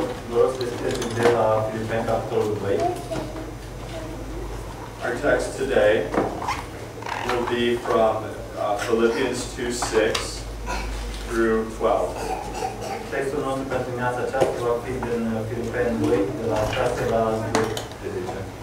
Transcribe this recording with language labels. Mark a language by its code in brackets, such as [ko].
[ro] Vă rog să deschideți de la Filipeni, capitolul 2. [en] Our text today will be from Philippians 2:6 through 12. [ro] Textul nostru pentru dimineața aceasta va fi din Filipeni 2, de la 6 la 12.